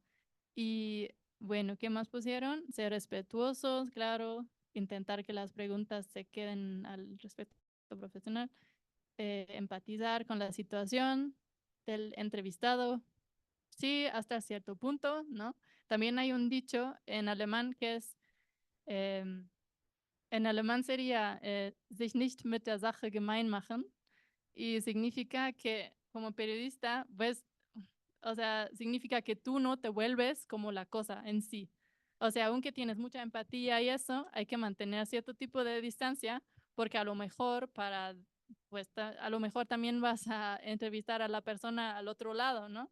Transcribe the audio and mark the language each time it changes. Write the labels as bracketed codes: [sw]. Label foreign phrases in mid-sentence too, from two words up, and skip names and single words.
[es] Y bueno, ¿qué más pusieron? Ser respetuosos, claro, intentar que las preguntas se queden al respeto profesional, empatizar con la situación del entrevistado, sí, hasta cierto punto, ¿no? También hay un dicho en alemán que es, em, en alemán sería [de] sich nicht mit der Sache gemein machen [es] y significa que como periodista, pues, o sea, significa que tú no te vuelves como la cosa en sí. O sea, aunque tienes mucha empatía y eso, hay que mantener cierto tipo de distancia porque a lo mejor pues a lo mejor también vas a entrevistar a la persona al otro lado, ¿no?